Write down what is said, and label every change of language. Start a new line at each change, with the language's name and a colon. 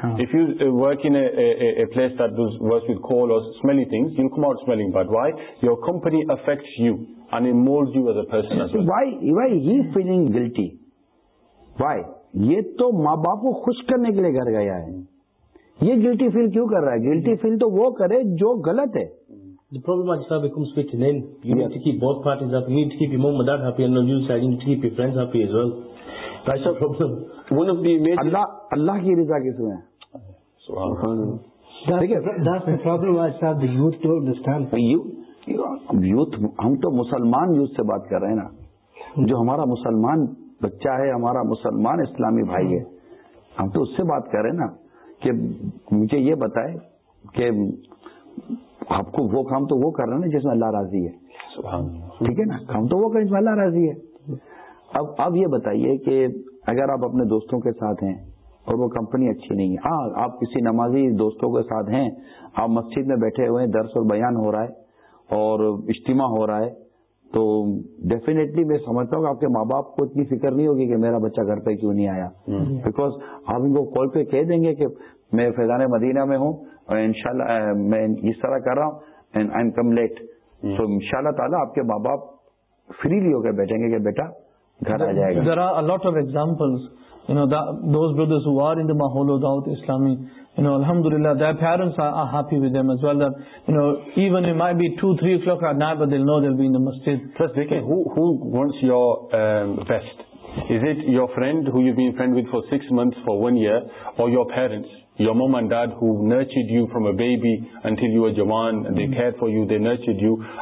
English: If you work in a place that does works with coal or smelly things, you'll come out smelling bad. Why? Your company affects you and it molds you as a person as well. Why he feeling guilty? Why?
Urdu: یہ تو ماں باپ کو خوش کرنے کے لیے گھر گیا ہے, یہ گلٹی فیل کیوں کر رہا ہے؟ گلٹی فیل تو وہ کرے جو غلط ہے.
English: The problem is that becomes with you need to keep both parties happy. You need to keep your mom and dad happy, and on your side you need to keep your friends happy as well. That's the problem. One of the major
Urdu: Allah ki rida kis mein?
English: That's the problem is that the youth don't understand.
Urdu: Youth, ہم تو مسلمان youth سے بات کر رہے ہیں نا, جو ہمارا مسلمان بچہ ہے, ہمارا مسلمان اسلامی بھائی ہے, ہم تو اس سے بات کر رہے ہیں نا کہ مجھے یہ بتائے کہ آپ کو وہ کام تو وہ کر رہا ہے نا جس میں اللہ راضی ہے, ٹھیک ہے نا, کام تو وہ کر جس میں اللہ راضی ہے. اب یہ بتائیے کہ اگر آپ اپنے دوستوں کے ساتھ ہیں اور وہ کمپنی اچھی نہیں ہے, ہاں آپ کسی نمازی دوستوں کے ساتھ ہیں, آپ مسجد میں بیٹھے ہوئے ہیں, درس اور بیان ہو رہا ہے اور اجتماع ہو رہا ہے, تو ڈیفینیٹلی میں سمجھتا ہوں کہ آپ کے ماں باپ کو اتنی فکر نہیں ہوگی کہ میرا بچہ گھر پہ کیوں نہیں آیا, بیکاز آپ ان کو کال پہ کہہ دیں گے کہ میں فیضان مدینہ میں ہوں اور انشاءاللہ میں اس طرح کر رہا ہوں
English: and I am come late,
Urdu: تو انشاءاللہ تعالی آپ کے ماں باپ فریلی ہو کے بیٹھیں گے کہ بیٹا گھر آ جائے گا.
English: There are a lot of examples, you know, those brothers who are in the mahol of Dawat Islami, you know, alhamdulillah their parents are happy with them as well, that you know, even it might be 2-3 o'clock at night, but they'll know they'll be in the masjid. Plus, dekhiye, who wants your best? Is it your friend who you've been friend with for 6 months, for 1 year, or your parents, your mom and dad, who nurtured you from a baby until you were jawan, they cared for you, they nurtured you?